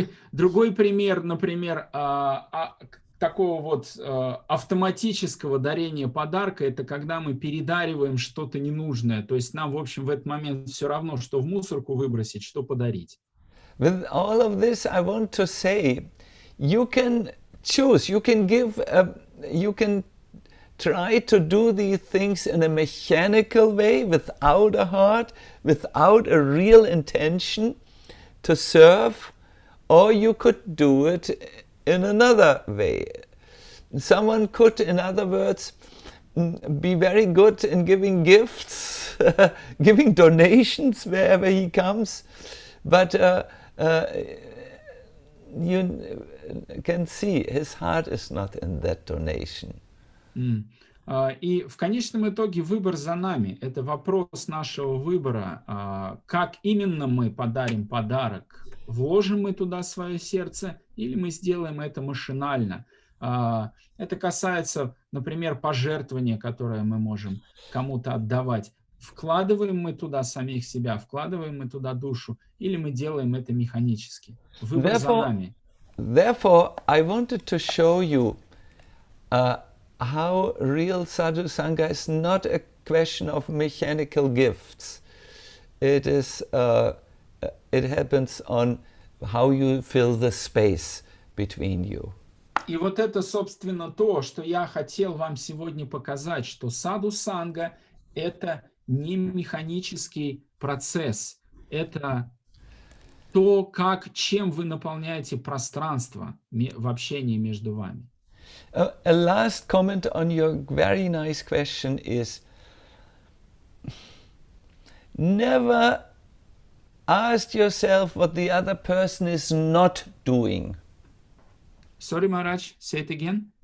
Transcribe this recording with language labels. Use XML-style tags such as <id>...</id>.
<ru>Другой пример, например, такого вот автоматического дарения подарка, это когда мы передариваем что-то ненужное. То есть нам, в общем, в этот момент все равно, что в мусорку выбросить, что подарить.</ru> <en>With all of this, I want to say, you can choose, you can try to do these things in a mechanical way, without a heart, without a real intention to serve, or you could do it in another way. Someone could, in other words, be very good in giving gifts, giving donations wherever he comes, but you can see his heart is not in that donation.</en> <ru>И в конечном итоге выбор за нами. Это вопрос нашего выбора. Как именно мы подарим подарок? Вложим мы туда свое сердце или мы сделаем это машинально? Это касается, например, пожертвования, которое мы можем кому-то отдавать. Вкладываем мы туда самих себя, вкладываем мы туда душу, или мы делаем это механически? Выбор за нами.</ru> <en>Therefore, I wanted to show you how real sadhu sangha is not a question of mechanical gifts. It is, it happens on how you fill the space between you.</en> <ru>И вот это, собственно, то, что я хотел вам сегодня показать, что садху-санга – это не механический процесс, это то, чем вы наполняете пространство в общении между вами.</ru> <en>A last comment on your very nice question is, never ask yourself what the other person is not doing. Sorry, Maharaj, say it again.</en>